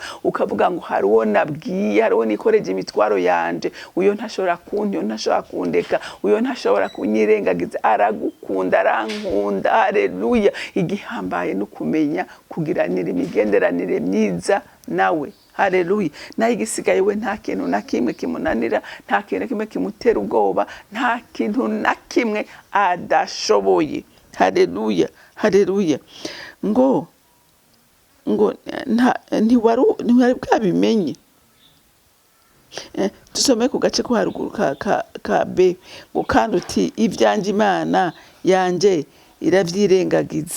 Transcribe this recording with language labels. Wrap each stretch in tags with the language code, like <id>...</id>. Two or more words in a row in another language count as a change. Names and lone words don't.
<rn>Ukavuga ngo hari uwo nabwiye, hari uwo nikoreje imitwaro yanje, uyo ntashobora kunti, uyo ntashobora kundeka, uyo ntashobora kunyirengagiza, aragukunda, arankunda. Haleluya. Igihambaye no kumenya kugiranira imigenderanire myiza nawe. Haleluya. Naho igisigaye we nta kintu na kimwe kimunanira, nta kintu na kimwe kimutera ubwoba, nta kintu na kimwe adashoboye. Haleluya. Haleluya. Ngo ntiwari bwabimenye. Tusome ku gace ko haruguru ka B, ngo kandi uti ivyanje Imana yanje iravyirengagiza.</rn>